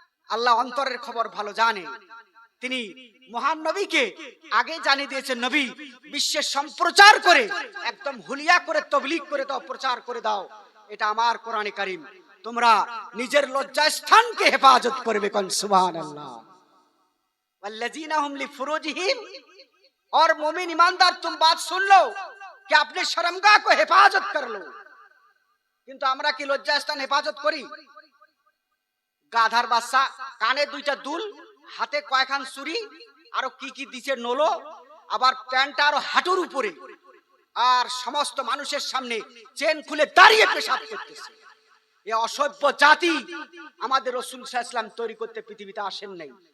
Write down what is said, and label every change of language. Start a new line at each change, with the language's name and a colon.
Bangla: আল্লাহ অন্তরের খবর ভালো জানে। তিনি মহান নবীকে আগে জানিয়ে দিয়েছেন, নবী বিশ্বের সম্প্রচার করে একদম হুলিয়া করে তবলিগ করে দাও, প্রচার করে দাও, এটা আমার কোরআনে কারীম। তোমরা নিজের লজ্জাস্থানকে হেফাজত করবে। কোন সুবহানাল্লাহ।
Arabic: ওয়াল্লাযীনা হুম লিফুরুজিহিম,
Hindi: और मोमिन ईमानदार तुम बात सुन लो कि अपने शर्मगाह को हेफाजत कर लो।
Bangla: কিন্তু আমরা কি লজ্জাস্থান হেফাজত করি? গাধার বাচ্চা, কানে 2টা দুল, হাতে কয়খান চুরি, আরো কি কি দিছে নলো, আবার প্যান্টটা আরো হাঁটুর উপরে, আর সমস্ত মানুষের সামনে চেন খুলে দাঁড়িয়ে পেশাব করতেছে। এই অসভ্য জাতি আমাদের রাসূল সাল্লাল্লাহু আলাইহি ওয়াসাল্লাম তৈরি করতে পৃথিবীতে আসেন নাই।